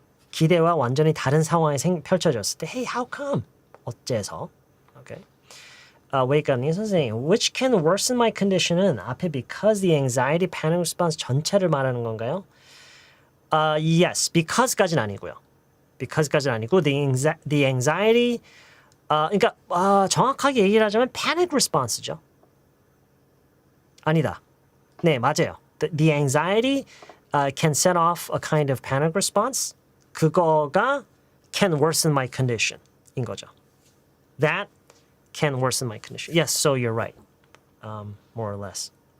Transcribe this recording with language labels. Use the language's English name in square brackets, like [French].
[Korean] 기대와 완전히 다른 상황이 펼쳐졌을 때, [English] hey, how come? [Korean] 어째서? Okay. 웨이크님 선생님, [English] which can worsen my condition [Korean] 은 앞에 [English] because the anxiety panic response [Korean] 전체를 말하는 건가요? Yes, because까지는 아니고요. because까지는 아니고 the anxiety 그러니까 정확하게 얘기를 하자면 panic response죠. 아니다. 네, 맞아요. [English] The anxiety can set off a kind of panic response. [Korean] 그거가 [English] can worsen my condition [Korean] 인 거죠. [English] That can worsen my condition. Yes, so you're right. More or less.